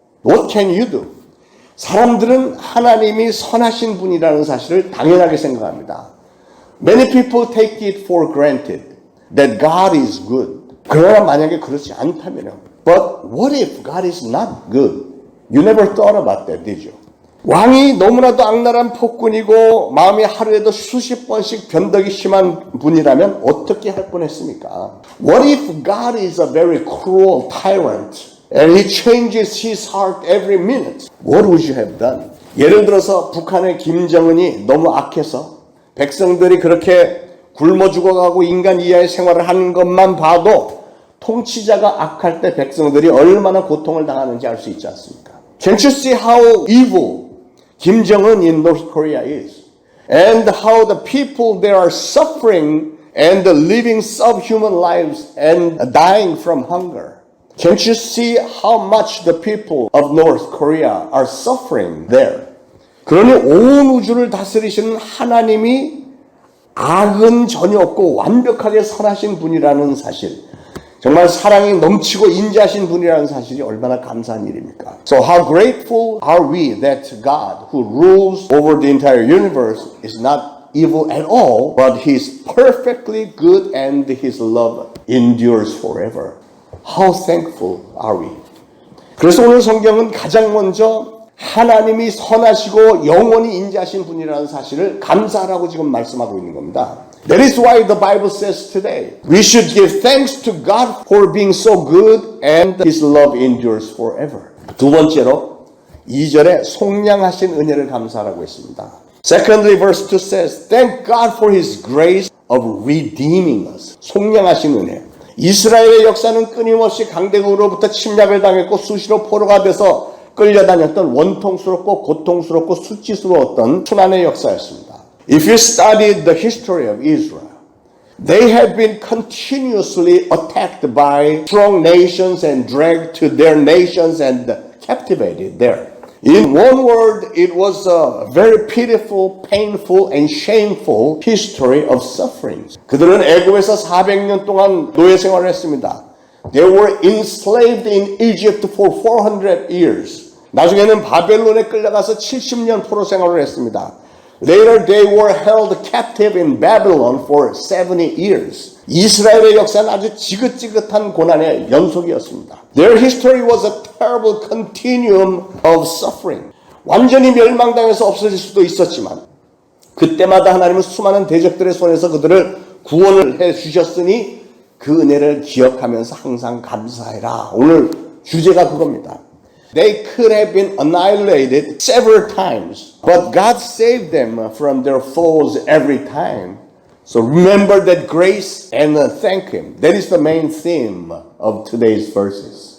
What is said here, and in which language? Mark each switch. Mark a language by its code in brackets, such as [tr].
[en] What can you do? [ko] 사람들은 하나님이 선하신 분이라는 사실을 당연하게 생각합니다. [en] Many people take it for granted that God is good. [ko] 그러나 만약에 그렇지 않다면요. [en] But what if God is not good? You never thought about that, did you? [ko] 왕이 너무나도 악랄한 폭군이고 마음이 하루에도 수십 번씩 변덕이 심한 분이라면 어떻게 할 뻔했습니까? [en] What if God is a very cruel tyrant and he changes his heart every minute? What would you have done? [ko] 예를 들어서 북한의 김정은이 너무 악해서 백성들이 그렇게 굶어 죽어가고 인간 이하의 생활을 하는 것만 봐도 통치자가 악할 때 백성들이 얼마나 고통을 당하는지 알 수 있지 않습니까? [en] Can't you see how evil Kim Jong-un in North Korea is? And how the people there are suffering and living subhuman lives and dying from hunger. Can't you see how much the people of North Korea are suffering there? [ko] 그러니 온 우주를 다스리시는 하나님이 악은 전혀 없고 완벽하게 선하신 분이라는 사실, 정말 사랑이 넘치고 인자하신 분이라는 사실이 얼마나 감사한 일입니까? [en] So how grateful are we that God, who rules over the entire universe, is not evil at all, but He is perfectly good and His love endures forever. How thankful are we? [ko] 그래서 오늘 성경은 가장 먼저 하나님이 선하시고 영원히 인자하신 분이라는 사실을 감사하라고 지금 말씀하고 있는 겁니다. [en] That is why the Bible says today, we should give thanks to God for being so good and His love endures forever. [ko] 두 번째로 2절에 속량하신 은혜를 감사하라고 했습니다. [en] Secondly, verse 2 says, Thank God for His grace of redeeming us. [ko] 속량하신 은혜. 이스라엘의 역사는 끊임없이 강대국으로부터 침략을 당했고 수시로 포로가 돼서 끌려다녔던 원통스럽고 고통스럽고 수치스러웠던 순환의 역사였습니다. [en] If you studied the history of Israel, they have been continuously attacked by strong nations and dragged to their nations and captivated there. In one word, it was a very pitiful, painful, and shameful history of suffering. [ko] 그들은 애굽에서 400년 동안 노예 생활을 했습니다. [en] They were enslaved in Egypt for 400 years. [ko] 나중에는 바벨론에 끌려가서 70년 포로 생활을 했습니다. [en] Later they were held captive in Babylon for 70 years. [ko] 이스라엘의 역사는 아주 지긋지긋한 고난의 연속이었습니다. [en] Their history was a terrible continuum of suffering. [ko] 완전히 멸망당해서 없어질 수도 있었지만 그때마다 하나님은 수많은 대적들의 손에서 그들을 구원을 해 주셨으니 그 은혜를 기억하면서 항상 감사해라. 오늘 주제가 그겁니다. [en] They could have been annihilated several times, but God saved them from their foes every time. So remember that grace and thank Him. That is the main theme of today's verses.